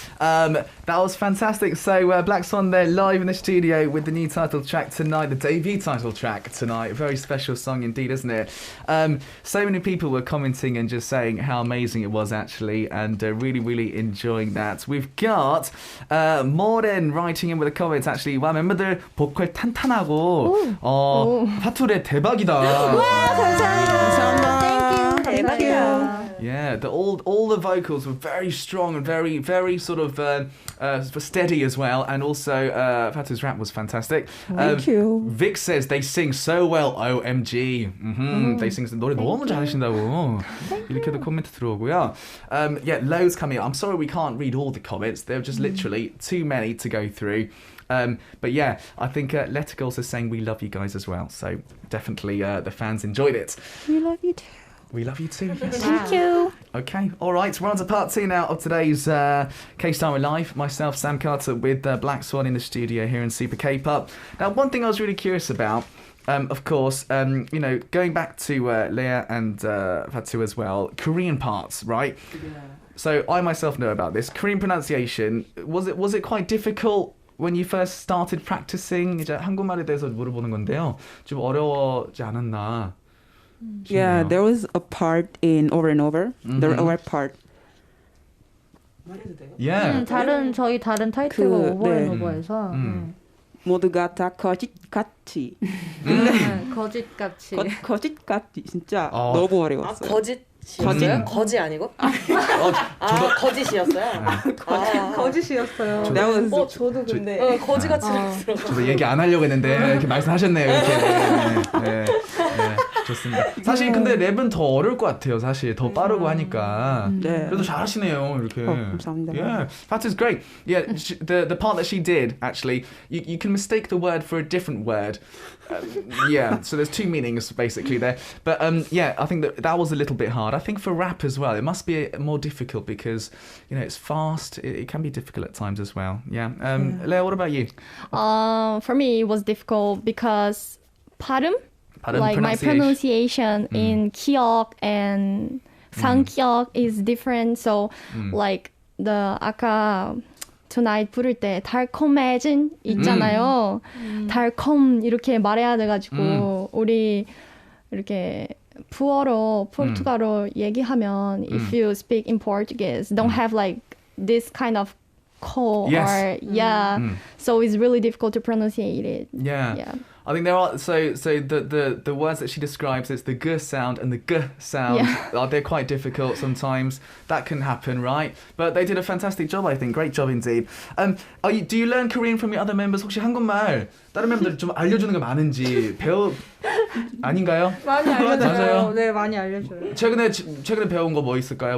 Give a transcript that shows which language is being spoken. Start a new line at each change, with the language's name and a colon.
English: That was fantastic. So Black Swan there live in the studio with the new title track tonight, the debut title track tonight. Very special song indeed, isn't it? So many people were commenting and just saying how amazing it was actually, and really enjoying that. We've got Moren writing in with the comments actually.
Korean: 와 멤버들 보컬 탄탄하고 파투레 대박이다. 와 감사합니다.
English: Thank you.
Korean: 대박이야.
English: Yeah, all the vocals were very strong and very sort of steady as well, and also Fatu's rap was fantastic. Thank you. Vic says they sing so well. OMG. They sing
Korean: 노래 너무 잘하신다고. 이렇게도 코멘트 들어오고요.
English: Yeah, loads coming up. I'm sorry we can't read all the comments. They're just literally too many to go through. But yeah, I think Letta Girls is saying we love you guys as well. So definitely the fans enjoyed it. We love you too. We love you too. Yes. Thank you. Okay, all right. We're on to part 2 now of today's K-Star Live. Myself, Sam Carter, with Black Swan in the studio here in Super K-Pop. Now, one thing I was really curious about, of course, you know, going back to Leah and Fatu as well, Korean parts, right? Yeah. So I myself know about this. Korean pronunciation, was it quite difficult when you first started practicing?
Korean: 이제 한국말에 대해서 물어보는 건데요. 좀 어려워지 않았나?
English: Yeah, there was a part in Over and Over. The right part. Yeah.
Korean: 저희 다른 타이틀과 오버앤오버에서 모두가 다 거짓같이. 거짓같이. 거짓같이 진짜 너무 어려웠어요. 거짓이었어요? 거지 아니고? 거짓이었어요? 거짓이었어요. 저도 근데 거지같이 들었어요. 저도 얘기 안 하려고 했는데 이렇게 말씀하셨네요. 이렇게. 네. 좋습니다. 사실 근데 랩은 더 어려울 것 같아요. 사실 더 빠르고 하니까. 그래도 잘하시네요. 이렇게. 감사합니다.
English: Yeah, Fatu's great. Yeah, the part that she did actually, you can mistake the word for a different word. Yeah, so there's two meanings basically there. But yeah, I think that was a little bit hard. I think for rap as well, it must be more difficult because you know it's fast. It can be difficult at times as well. Yeah. Leah, what about you? For me, it was difficult because 발음, like my pronunciation in 기억 and 상기억 is different. So like the
Korean: 아까 Tonight 부를 때 달콤해진 있잖아요. 달콤 이렇게 말해야 돼가지고 우리 이렇게 부어로 포르투갈어 얘기하면
English: if you speak in Portuguese don't have like this kind of ko or so it's really difficult to pronunciate it. Yeah. I think there are so the words that she describes, it's the g sound and the g sound. They're quite difficult sometimes. That can happen, right? But they did a fantastic job, I think. Great job indeed. Do you learn Korean from your other members?
Korean: 혹시 한국말 다른 멤버들 좀 알려주는 거 많은지 아닌가요? 많이 알려줘요. 맞아요. 네, 많이 알려줘요. 최근에 배운 거 뭐 있을까요?